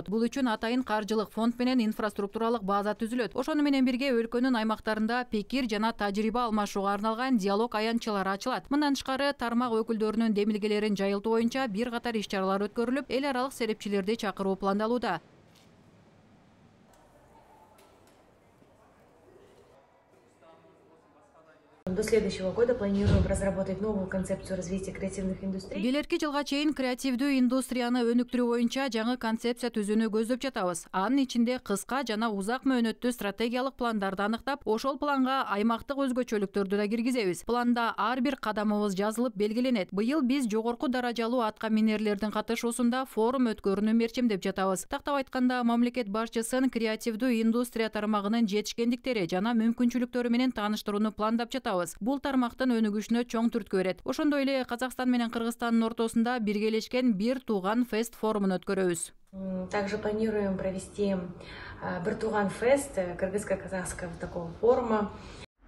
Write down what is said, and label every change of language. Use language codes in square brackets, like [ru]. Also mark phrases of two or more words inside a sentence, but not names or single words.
[ky] Бул үчүн атайын каржылык фонд менен инфраструктуралык база түзүлөт. Ошону менен бирге өлкөнүн аймактарында пикир жана тажрыйба алмашууга арналган диалог аянтчалары ачылат. Мындан тышкары тармак өкүлдөрүнүн демилгелерин жайылтуу боюнча бир катар иш-чаралар өткөрүлүп, эл аралык серепчилерди чакыруу пландалууда. [ru] До следующего года планируем разработать новую концепцию развития креативных индустрий. [ky] Келерки жылга чейин креативдүү индустрияны өнүктүрүү боюнча жаңы концепция түзүүнү көздөп жатабыз. Анын ичинде кыска жана узак мөөнөттүү стратегиялык пландарды аныктап, ошол планга аймактык өзгөчөлүктөрдү да киргизебиз. Планда ар бир кадамыбыз жазылып белгиленет. Быйыл биз жогорку даражалуу атка минерлердин катышуусунда форум өткөрүүнү мерчемдеп жатабыз. Тактап айтканда, мамлекет башчысын креативдүү индустрия тармагынын жетишкендиктери жана мүмкүнчүлүктөрү менен тааныштырууну пландап жатабыз. Бул тармактын өнүгүшүнө чоң түрткү берет. Ошондой эле Казакстан менен Кыргызстандын ортосунда биргелешкен бир тууган фест форумун өткөрөбүз. [ru] Также планируем провести Бир туган фест, кыргызско-казахского такого форума.